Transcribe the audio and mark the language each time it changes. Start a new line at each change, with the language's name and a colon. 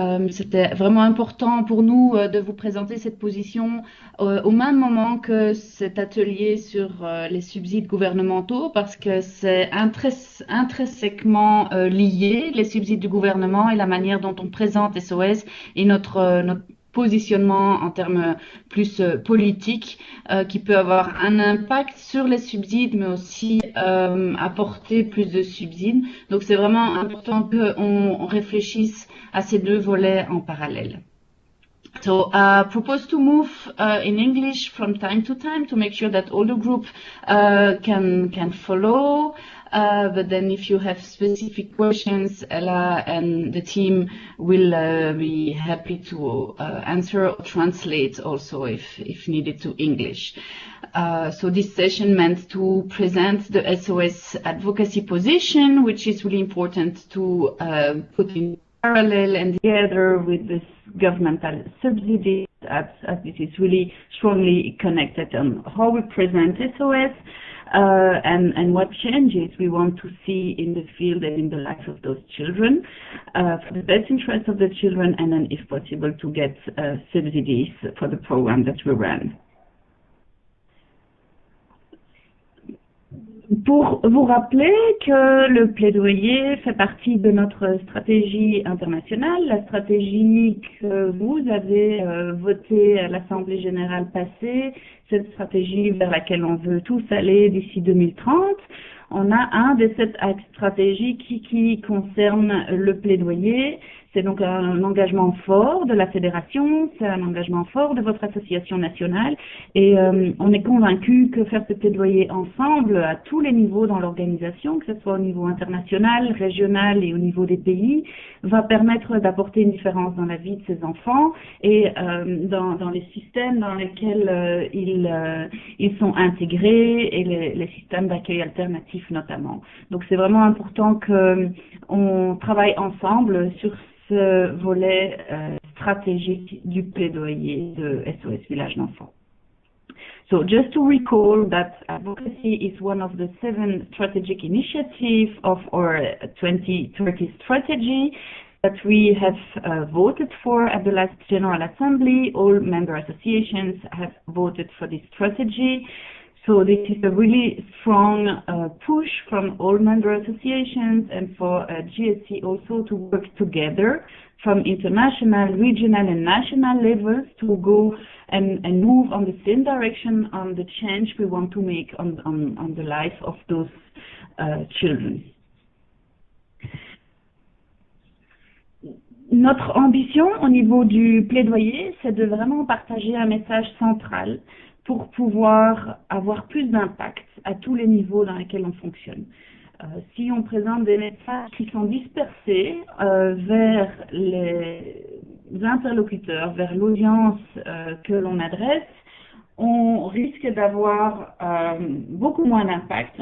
French: C'était vraiment important pour nous de vous présenter cette position au même moment que cet atelier sur les subsides gouvernementaux parce que c'est intrinsèquement lié, les subsides du gouvernement et la manière dont on présente SOS et notre positionnement en termes plus politiques qui peut avoir un impact sur les subsides, mais aussi apporter plus de subsides. Donc c'est vraiment important qu'on réfléchisse à ces deux volets en parallèle.
English: So propose to move in English from time to time to make sure that all the group can follow. But then if you have specific questions, Ella and the team will be happy to answer or translate also if needed to English. So this session meant to present the SOS advocacy position, which is really important to put in parallel and together with this governmental subsidy as this is really strongly connected on how we present SOS and what changes we want to see in the field and in the life of those children for the best interest of the children and then if possible to get subsidies for the program that we run.
French: Pour vous rappeler que le plaidoyer fait partie de notre stratégie internationale, la stratégie que vous avez votée à l'Assemblée générale passée, cette stratégie vers laquelle on veut tous aller d'ici 2030, on a un des 7 axes stratégiques qui concerne le plaidoyer. C'est donc un engagement fort de la fédération, c'est un engagement fort de votre association nationale et on est convaincu que faire ce plaidoyer ensemble à tous les niveaux dans l'organisation, que ce soit au niveau international, régional et au niveau des pays, va permettre d'apporter une différence dans la vie de ces enfants et dans les systèmes dans lesquels ils sont intégrés et les systèmes d'accueil alternatifs notamment. Donc c'est vraiment important qu'on travaille ensemble sur ce volet stratégique du plaidoyer de SOS Village d'Enfants.
English: So just to recall that advocacy is one of the 7 strategic initiatives of our 2030 strategy that we have voted for at the last General Assembly. All member associations have voted for this strategy. So this is a really strong push from all member associations and for GSC also to work together from international, regional and national levels to go and move on the same direction on the change we want to make on the life of those children.
French: Notre ambition au niveau du plaidoyer, c'est de vraiment partager un message central pour pouvoir avoir plus d'impact à tous les niveaux dans lesquels on fonctionne. Si on présente des messages qui sont dispersés vers les interlocuteurs, vers l'audience que l'on adresse, on risque d'avoir beaucoup moins d'impact.